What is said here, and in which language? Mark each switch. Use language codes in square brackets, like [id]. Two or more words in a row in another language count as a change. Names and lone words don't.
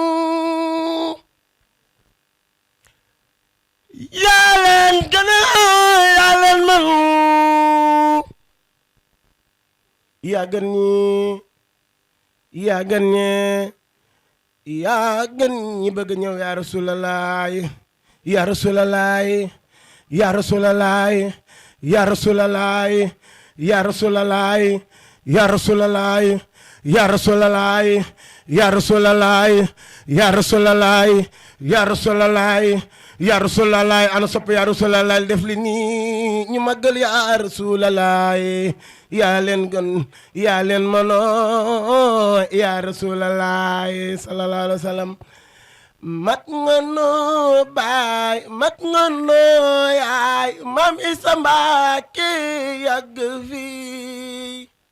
[wo] yaa leen gën a yaa leen man yaa gën ñi yaa gën ñee yaa gën ñi bëgg ñëw yaa rasulalaay yaa rasulalaay yaa rasulalaay yaa rasulalaay yaa rasulalaay yaa rasulalaay yaa rasulalaay yaa rasulalaay yaa rasulalaay yaa rasulalaay yaa rasulalaay ana sopp yaa rasulalaay def li nii ñu màggal yaa rasulalaay yaa leen gën yaa leen mënoo yaa rasulalaay [ar] صلى الله عليه وسلم [wo] mat nga noo baay mat nga noo yaay maam Isa Mbàkke yàgg fii